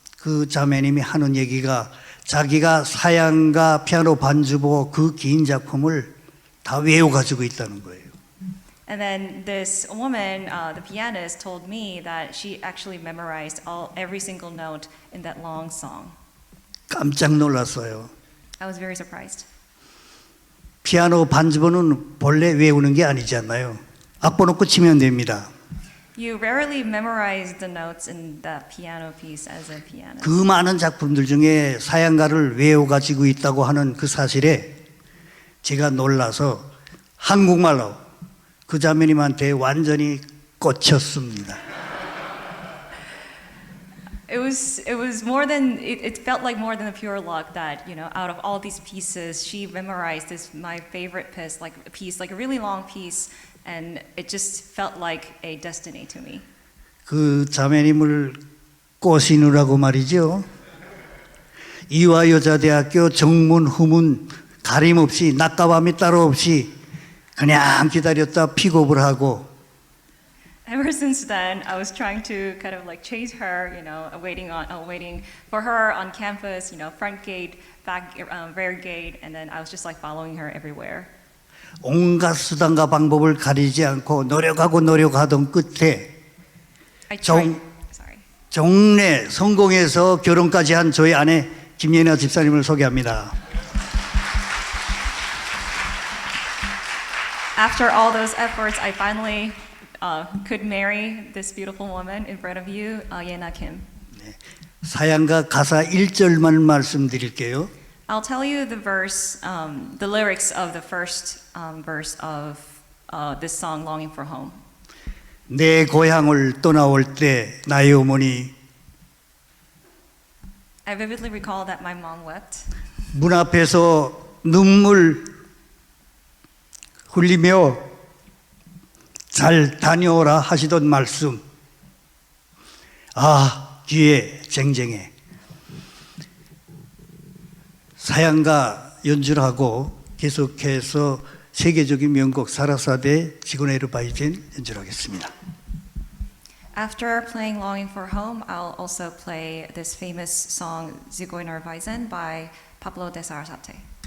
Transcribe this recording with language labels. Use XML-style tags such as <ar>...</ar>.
<ko>그 자매님이 하는 얘기가 자기가 사양가 피아노 반주보 그 긴 작품을 다 외워가지고 있다는 거예요.</ko> <en>And then this woman, the pianist, told me that she actually memorized every single note in that long song.</en> <ko>깜짝 놀랐어요.</ko> <en>I was very surprised.</en> <ko>피아노 반주보는 본래 외우는 게 아니잖아요. 악보 놓고 치면 됩니다.</ko> <en>You rarely memorize the notes in that piano piece as a pianist.</en> <ko>그 많은 작품들 중에 사양가를 외워가지고 있다고 하는 그 사실에 제가 놀라서 한국말로 그 자매님한테 완전히 꽂혔습니다.</ko> <en>It was more than it felt like more than a pure luck that out of all these pieces she memorized my favorite piece like a really long piece, and it just felt like a destiny to me.</en> <ko>그 자매님을 꼬시느라고 말이죠. 이화여자대학교 정문 후문 가림 없이 낮과 밤이 따로 없이 그냥 기다렸다 픽업을 하고</ko> <en>Ever since then, I was trying to kind of like chase her, waiting for her on campus, front gate, back rear gate, and then I was just like following her everywhere.</en> <ko>온갖 수단과 방법을 가리지 않고 노력하던 끝에</ko> <en>I tried. Sorry.</en> <ko>종래 성공해서 결혼까지 한 저희 아내 김예나 집사님을 소개합니다.</ko> <en>After all those efforts, I finally could marry this beautiful woman in front of you, Yena Kim.</en> <ko>사양가 가사 1절만 말씀드릴게요.</ko> <en>I'll tell you the lyrics of the first verse of this song, Longing for Home.</en> <ko>내 고향을 떠나올 때 나의 어머니</ko> <en>I vividly recall that my mom wept.</en> <ko>문 앞에서 눈물 흘리며 잘 다녀오라 하시던 말씀. 아, 귀에 쟁쟁해. 사양가 연주를 하고 계속해서 세계적인 명곡 사라사대 지구네르 바이젠 연주를 하겠습니다.</ko> <en>After playing Longing for Home, I'll also play this famous song Zigeuner Weisen by Pablo de Sarasate.</en>